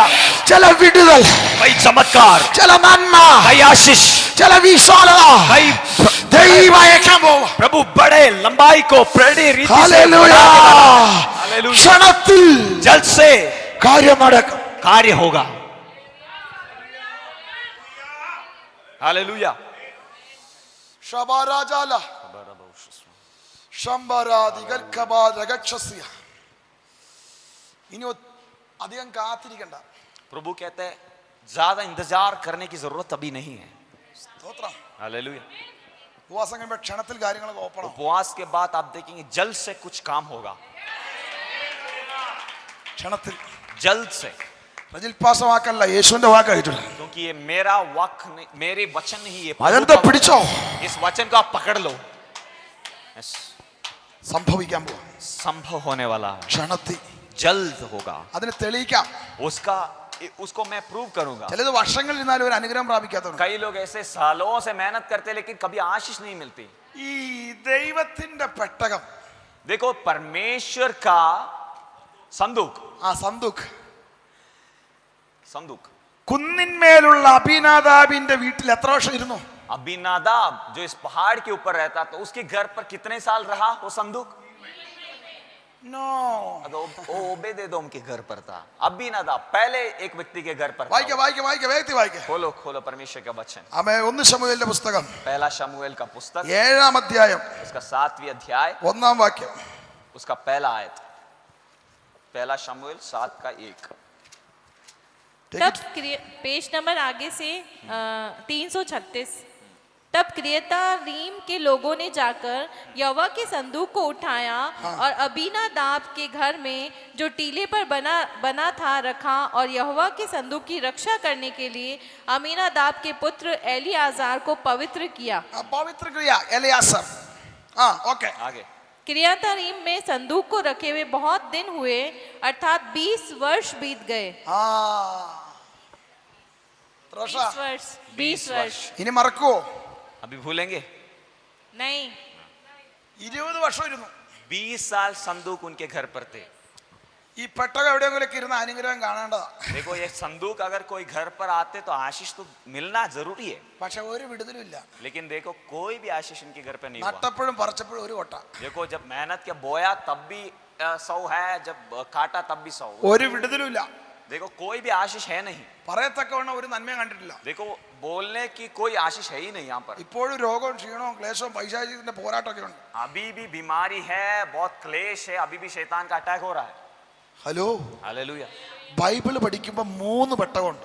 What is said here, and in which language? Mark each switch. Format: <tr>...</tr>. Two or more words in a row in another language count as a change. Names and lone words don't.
<ml>ചില വിടുതൽ,</ml> <hi>कई चमत्कार,</hi> <ml>ചില നന്മ,</ml> <hi>कई आशीष,</hi> <ml>ചില വിശാലത</ml> <hi>कई</hi> <ml>ദൈവം അയക്കാൻ പോവാ.</ml> <hi>प्रभु बड़े लंबाई को बड़ी रीति से</hi> <ml>ഹല്ലേലൂയ.</ml> <hi>हालेलुया।</hi> <ml>ക്ഷണത്തിൽ</ml> <hi>जल्द से</hi> <ml>കാര്യം നടക്കും.</ml> <hi>कार्य होगा। हालेलुया। ശബാരാജാല ശംബരാദികർക്കബാരഗക്ഷസ്യ.</hi> <ml>ഇനി അധികം കാത്തിരിക്കണ്ട.</ml> <hi>प्रभु कहते हैं ज्यादा इंतजार करने की जरूरत अभी नहीं है।</hi> <ml>സ്തോത്രം.</ml> <hi>हालेलुया।</hi> <ml>ഉപവാസം കഴിയുമ്പോൾ ക്ഷണത്തിൽ കാര്യങ്ങളൊക്കെ ഓപ്പൺ ആവും.</ml> <hi>उपवास के बाद आप देखेंगे जल्द से कुछ काम होगा।</hi> <ml>ക്ഷണത്തിൽ.</ml> <hi>जल्द से,</hi> <ml>പ്രജിൽപാസ വാക്കല്ല, യേശുവിന്റെ വാക്കായിട്ടുണ്ട്.</ml> <hi>क्योंकि ये मेरा वाक मेरे वचन नहीं, ये</hi> <ml>അതെന്താ പിടിച്ചോ?</ml> <hi>इस वचन को आप पकड़ लो। Yes,</hi> <ml>സംഭവിക്കാൻ പോവാ.</ml> <hi>संभव होने वाला है,</hi> <ml>ക്ഷണത്തിൽ.</ml> <hi>जल्द होगा।</hi> <ml>അതിനെ തെളിയിക്കാം.</ml> <hi>उसको मैं प्रूव करूंगा।</hi> <ml>ചിലത് വർഷങ്ങൾ ഇരുന്നാലും ഒരു അനുഗ്രഹം പ്രാപിക്കാത്തവരുണ്ട്.</ml> <hi>कई लोग ऐसे सालों से मेहनत करते लेकिन कभी आशीष नहीं मिलती।</hi> <ml>ഈ ദൈവത്തിന്റെ പെട്ടകം,</ml> <hi>देखो परमेश्वर का संदूक,</hi> <ml>ആ സന്ദൂക്ക്</ml> <hi>संदूक</hi> <ml>കുന്നിന്മേലുള്ള അഭിനാദാബിന്റെ വീട്ടിൽ എത്ര വർഷം ഇരുന്നു?</ml> <hi>अबीनादाब जो इस पहाड़ के ऊपर रहता तो उसके घर पर कितने साल रहा वो संदूक?</hi> <ml>നോ.</ml> <hi>ओबेदेदोम के घर पर था। अबीनादाब पहले एक व्यक्ति के घर पर था।</hi> <ml>വായിക്ക വായിക്ക വായിക്ക വേഗത്തിൽ വായിക്ക.</ml> <hi>खोलो खोलो परमेश्वर का वचन।</hi> <ml>ആമേ. 1 ശമൂവേലിന്റെ പുസ്തകം</ml> <hi>पहला शमूएल का पुस्तक</hi> <ml>7-ാം അധ്യായം</ml> <hi>उसका 7वीं अध्याय</hi> <ml>1-ാം വാക്യം.</ml> <hi>उसका पहला आयत। पहला शमूएल 7 का 1। तब पेज नंबर आगे से 336। तब क्रियतारीम के लोगों ने जाकर यहोवा के संदूक को उठाया और अबीनादाब के घर में जो टीले पर बना था रखा, और यहोवा के संदूक की रक्षा करने के लिए अमीनादाब के पुत्र एलियाजार को पवित्र किया।</hi> <ml>പവിത്ര ക്രിയ എലിയാസർ. ഓക്കെ.</ml> <hi>आगे क्रियतारीम में संदूक को रखे हुए बहुत दिन हुए, अर्थात 20 वर्ष बीत गए। 20 वर्ष</hi> <ml>ഇനി മറക്കുവോ?</ml> <hi>अभी भूलेंगे? नहीं,</hi> <ml>20 വർഷം ഇരുന്നു.</ml> <hi>20 साल संदूक उनके घर पर थे।</hi> <ml>ഈ പെട്ടകം എവിടെയെങ്കിലും ഇരുന്ന് അനുഗ്രഹം കാണേണ്ടതാ.</ml> <hi>देखो ये संदूक अगर कोई घर पर आते तो आशीष तो मिलना जरूरी है,</hi> <ml>പക്ഷെ ഒരു വിടുതലും ഇല്ല.</ml> <hi>लेकिन देखो कोई भी आशीष इनके घर पे नहीं हुआ।</hi> <ml>നട്ടപ്പോഴും പറിച്ചപ്പോഴും ഒരു കൊട്ട.</ml> <hi>देखो जब मेहनत के बोया तब भी 100 है, जब काटा तब भी 100।</hi> <ml>ഒരു വിടുതലും ഇല്ല.</ml> <hi>देखो कोई भी आशीष है नहीं।</hi> <ml>പറയത്തക്കവണ്ണം ഒരു നന്മയും കണ്ടിട്ടില്ല.</ml> <hi>देखो बोलने की कोई आशीष है ही नहीं यहाँ पर।</hi> <ml>ഇപ്പോഴും രോഗവും ക്ഷീണവും ക്ലേശവും പൈശാചികത്തിന്റെ പോരാട്ടമൊക്കെ ഉണ്ട്.</ml> <hi>अभी भी बीमारी है, बहुत क्लेश है, अभी भी शैतान का अटैक हो रहा है।</hi> <ml>ഹലോ,</ml> <hi>हालेलुया।</hi> <ml>ബൈബിൾ പഠിക്കുമ്പോൾ 3 പെട്ടകമുണ്ട്.</ml>